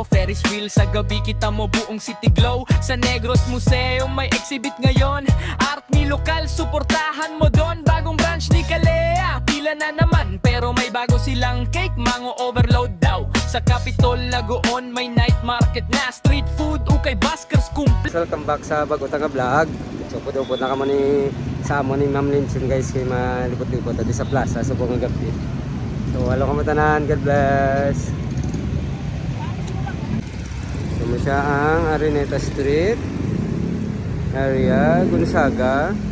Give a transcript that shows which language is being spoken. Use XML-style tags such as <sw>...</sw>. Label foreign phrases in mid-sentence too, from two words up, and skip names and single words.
<tl>Ferris wheel sa gabi, kita mo buong</tl> <en>city glow.</en> <tl>Sa Negros Museum may exhibit ngayon. Art ni lokal, suportahan mo doon. Bagong branch ni Kalea, pila na naman. Pero may bago silang cake,</tl> <en>mango overload</en> <tl>daw. Sa Capitol Lagoon may night market na.</tl> <en>Street food,</en> <tl>ukay baskers, kumple.</tl> <en>Welcome back</en> <hil>sa Bago Taga Vlog. So pud-upod na kamo ni Samo ni Ma'am Linchen guys, kay malipot-lipot adi sa plaza sa buong gabi. So hello kamo tanan,</hil> <en>God bless.</en> <hil>So mo siya ang Araneta Street area, Gonzaga.</hil>